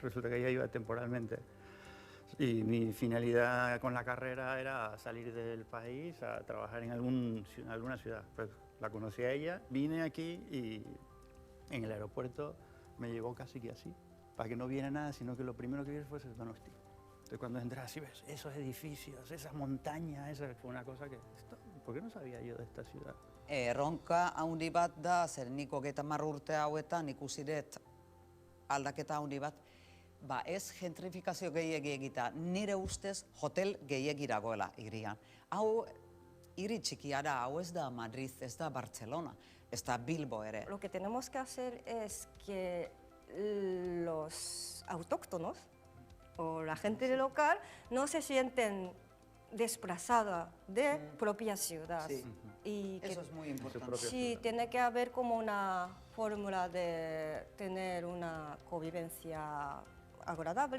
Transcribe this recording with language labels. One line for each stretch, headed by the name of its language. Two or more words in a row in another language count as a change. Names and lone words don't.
Spanish: Resulta que ella iba temporalmente. Y mi finalidad con la carrera era salir del país a trabajar en alguna ciudad. Pues la conocí a ella, vine aquí y en el aeropuerto me llevó casi que así, para que no viera nada, sino que lo primero que vi fuese Donosti. Entonces cuando entré así, ves, esos edificios, esas montañas, eso fue una cosa que, ¿por qué no sabía yo de esta ciudad?
Basque: Erronka handi bat da, zer nik 30 urte hauetan ikusi dut aldaketa handi bat, ez gentrifikazio gehiegi egita, nire ustez hotel gehiegi dagoela hirian. Hau hiri txikia da, hau ez da Madrid, ez da Barcelona, ez da Bilbo ere.
Spanish: Lo que tenemos que hacer es que los autóctonos o la gente local no se sienten desplazada de propia ciudad. Sí. Y eso es muy importante. Sí, tiene que haber como una fórmula de tener una convivencia agradable.